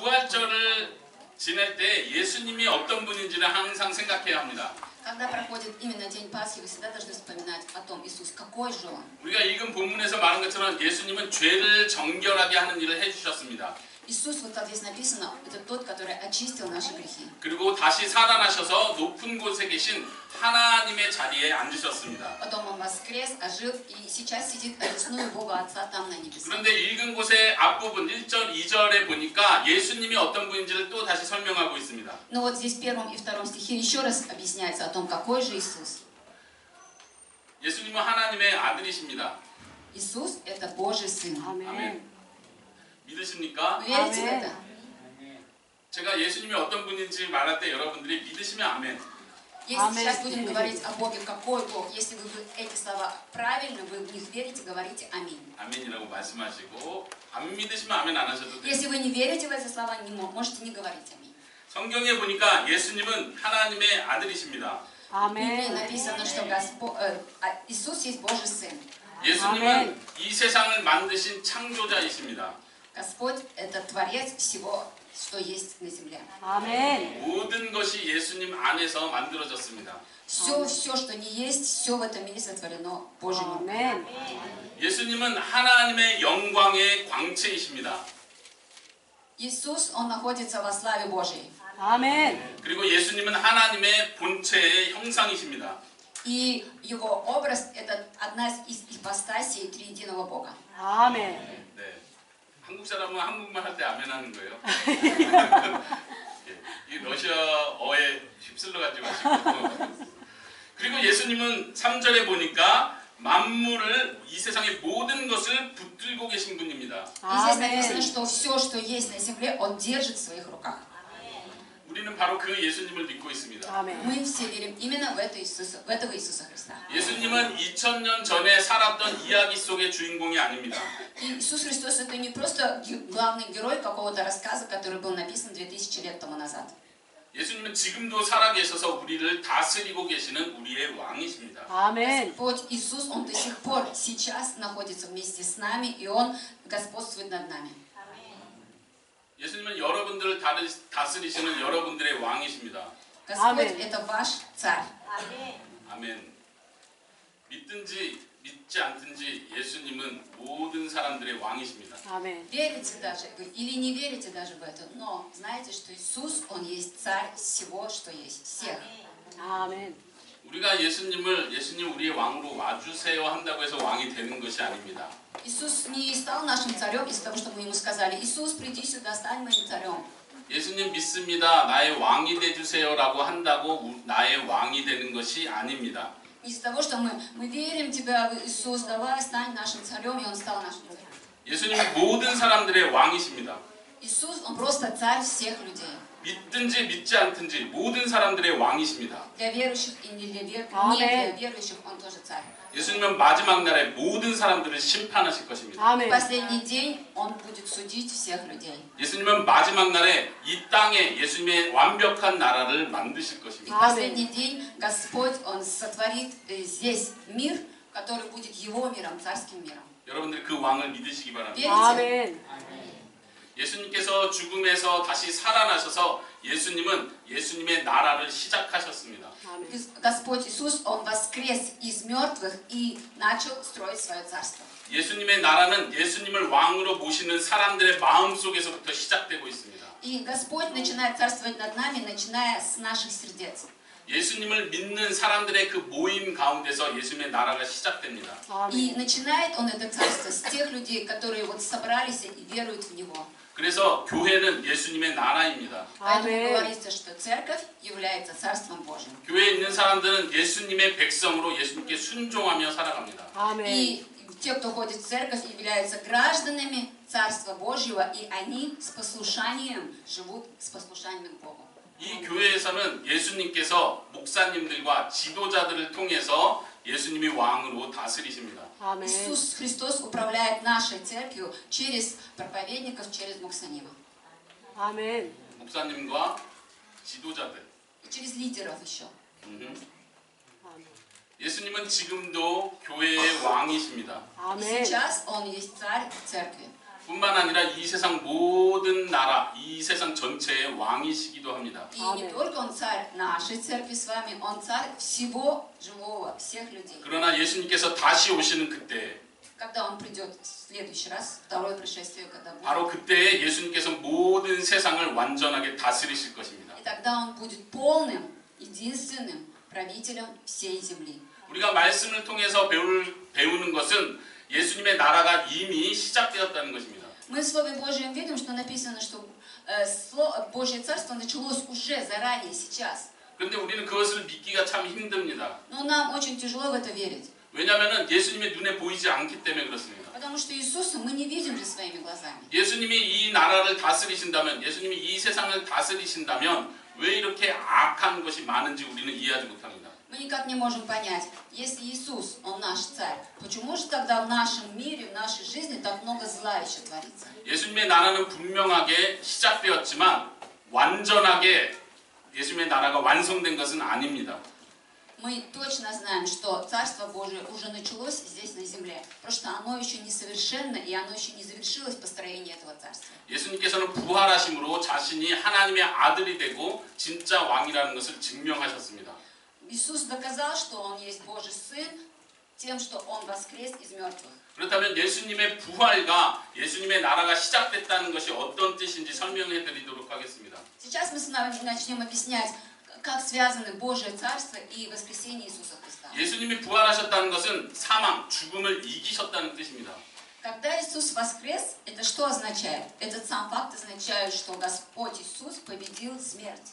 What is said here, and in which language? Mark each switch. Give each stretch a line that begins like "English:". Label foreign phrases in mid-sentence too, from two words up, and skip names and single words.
Korean: 명절을 지낼 때 예수님이 어떤 분인지를 항상 생각해야 합니다.
Russian: Когда проходит именно День Пасхи, вы всегда должны вспоминать о том, Иисус, какой же Он.
Korean: 우리가 읽은 본문에서 말한 것처럼 예수님은 죄를 정결하게 하는 일을 해주셨습니다.
Russian: Иисус, вот как здесь написано, это тот, который очистил наши грехи.
Korean: 그리고 다시 살아나셔서 높은 곳에 계신 하나님의 자리에 앉으셨습니다.
Russian: Потом Он воскрес, ожил и сейчас сидит одесную Бога Отца там на небесах.
Korean: 그런데 읽은 곳의 앞부분 1절, 2절에 보니까 예수님이 어떤 분인지를 또 다시 설명하고 있습니다.
Russian: Но вот здесь в 1 и 2 стихе еще раз объясняется о том, какой же Иисус.
Korean: 예수님은 하나님의 아들이십니다.
Russian: Иисус – это Божий Сын.
Korean: 아멘. 믿으십니까?
Russian: Вы верите в это?
Korean: 제가 예수님이 어떤 분인지 말할 때 여러분들이 믿으시면 아멘.
Russian: Если сейчас будем говорить о Боге, какой Бог, если вы эти слова правильно, вы в них верите, говорите аминь.
Korean: 아멘이라고 말씀하시고 안 믿으시면 아멘 안 하셔도 돼요.
Russian: Если вы не верите в эти слова, можете не говорить аминь.
Korean: 성경에 보니까 예수님은 하나님의 아들이십니다.
Russian: В Библии написано, что Иисус есть Божий Сын.
Korean: 예수님은 이 세상을 만드신 창조자이십니다.
Russian: Господь – это Творец всего, что есть на земле.
Korean: 모든 것이 예수님 안에서 만들어졌습니다.
Russian: Все, что не есть, все в этом мире сотворено Божьим руками.
Korean: 예수님은 하나님의 영광의 광채이십니다.
Russian: Иисус, Он находится во славе Божьей.
Korean: 그리고 예수님은 하나님의 본체의 형상이십니다.
Russian: И Его образ – это одна из ипостасей триединого Бога.
Korean: 네. 한국 사람은 한국말 할 때 아멘 하는 거예요. 이 러시아어에 휩쓸려 가지고 하시고. 그리고 예수님은 3절에 보니까 만물을 이 세상의 모든 것을 붙들고 계신 분입니다.
Russian: И здесь написано, что все, что есть на земле, Он держит в своих руках.
Korean: 우리는 바로 그 예수님을 믿고 있습니다.
Russian: Мы все верим именно в этого Иисуса Христа.
Korean: 예수님은 2000년 전에 살았던 이야기 속의 주인공이 아닙니다.
Russian: Иисус Христос это не просто главный герой какого-то рассказа, который был написан 2000 лет тому назад.
Korean: 예수님은 지금도 살아계셔서 우리를 다스리고 계시는 우리의 왕이십니다.
Russian: Господь Иисус, Он до сих пор сейчас находится вместе с нами, и Он господствует над нами.
Korean: 예수님은 여러분들을 다스리시는 여러분들의 왕이십니다.
Russian: Господь это ваш царь.
Korean: 아멘. 믿든지 믿지 않든지 예수님은 모든 사람들의 왕이십니다.
Russian: Верите даже или не верите даже в это, но знаете, что Иисус, Он есть царь всего, что есть, всех.
Korean: 우리가 예수님 우리의 왕으로 와주세요 한다고 해서 왕이 되는 것이 아닙니다.
Russian: Иисус не стал нашим царем из-за того, что мы ему сказали: Иисус, приди сюда, стань моим царем.
Korean: 예수님 믿습니다. 나의 왕이 되주세요라고 한다고 나의 왕이 되는 것이 아닙니다.
Russian: Из-за того, что мы верим в тебя, Иисус, давай, стань нашим царем, и он стал нашим царем.
Korean: 예수님은 모든 사람들의 왕이십니다.
Russian: Иисус, он просто царь всех людей.
Korean: 믿든지 믿지 않든지 모든 사람들의 왕이십니다.
Russian: Для верующих и не для верующих он тоже царь.
Korean: 예수님은 마지막 날에 모든 사람들을 심판하실 것입니다.
Russian: В последний день он будет судить всех людей.
Korean: 예수님은 마지막 날에 이 땅에 예수님의 완벽한 나라를 만드실 것입니다.
Russian: И в последний день Господь, Он сотворит здесь мир, который будет Его миром, царским миром.
Korean: 여러분들 그 왕을 믿으시기 바랍니다.
Russian: Верите?
Korean: 예수님께서 죽음에서 다시 살아나셔서 예수님의 나라를 시작하셨습니다.
Russian: Господь Иисус, Он воскрес из мертвых и начал строить свое царство.
Korean: 예수님의 나라는 예수님을 왕으로 모시는 사람들의 마음 속에서부터 시작되고 있습니다.
Russian: И Господь начинает царствовать над нами, начиная с наших сердец.
Korean: 예수님을 믿는 사람들의 그 모임 가운데서 예수님의 나라가 시작됩니다.
Russian: И начинает Он это царство с тех людей, которые вот собрались и веруют в Него.
Korean: 그래서 교회는 예수님의 나라입니다.
Russian: Поэтому говорится, что церковь является царством Божьим.
Korean: 교회에 있는 사람들은 예수님의 백성으로 예수님께 순종하며 살아갑니다.
Russian: И те, кто ходит в церковь, являются гражданами Царства Божьего, и они с послушанием живут с послушанием к Богу.
Korean: 이 교회에서는 예수님께서 목사님들과 지도자들을 통해서 예수님이 왕으로 다스리십니다.
Russian: Иисус Христос управляет нашей церковью через проповедников, через муксанимов.
Korean: 목사님과 지도자들.
Russian: И через лидеров еще.
Korean: 예수님은 지금도 교회의 왕이십니다.
Russian: И сейчас Он есть царь церкви.
Korean: 뿐만 아니라 이 세상 모든 나라, 이 세상 전체의 왕이시기도 합니다.
Russian: И не только Он царь нашей церкви с вами, Он царь всего живого, всех людей.
Korean: 그러나 예수님께서 다시 오시는 그때,
Russian: Когда Он придет в следующий раз, второе пришествие, когда будет.
Korean: 바로 그때 예수님께서 모든 세상을 완전하게 다스리실 것입니다.
Russian: И тогда Он будет полным, единственным правителем всей земли.
Korean: 우리가 말씀을 통해서 배우는 것은 예수님의 나라가 이미 시작되었다는 것입니다.
Russian: Мы в Слове Божьем видим, что написано, что Божье Царство началось уже заранее, сейчас.
Korean: 그런데 우리는 그것을 믿기가 참 힘듭니다.
Russian: Но нам очень тяжело в это верить.
Korean: 왜냐하면 예수님의 눈에 보이지 않기 때문에 그렇습니다.
Russian: Потому что Иисуса мы не видим же своими глазами.
Korean: 예수님이 이 나라를 다스리신다면, 예수님이 이 세상을 다스리신다면 왜 이렇게 악한 것이 많은지 우리는 이해하지 못합니다.
Russian: Мы никак не можем понять, если Иисус, Он наш царь, почему же тогда в нашем мире, в нашей жизни так много зла еще творится?
Korean: 예수님의 나라는 분명하게 시작되었지만 완전하게 예수님의 나라가 완성된 것은 아닙니다.
Russian: Мы точно знаем, что Царство Божие уже началось здесь на земле, просто оно еще несовершенно, и оно еще не завершилось построение этого Царства.
Korean: 예수님께서는 부활하심으로 자신이 하나님의 아들이 되고 진짜 왕이라는 것을 증명하셨습니다.
Russian: Иисус доказал, что Он есть Божий Сын, тем, что Он воскрес из мертвых.
Korean: 그렇다면 예수님의 부활과 예수님의 나라가 시작됐다는 것이 어떤 뜻인지 설명해 드리도록 하겠습니다.
Russian: Сейчас мы с вами начнем объяснять, как связаны Божие Царство и воскресение Иисуса Христа.
Korean: 예수님이 부활하셨다는 것은 사망, 죽음을 이기셨다는 뜻입니다.
Russian: Когда Иисус воскрес, это что означает? Этот сам факт означает, что Господь Иисус победил смерть.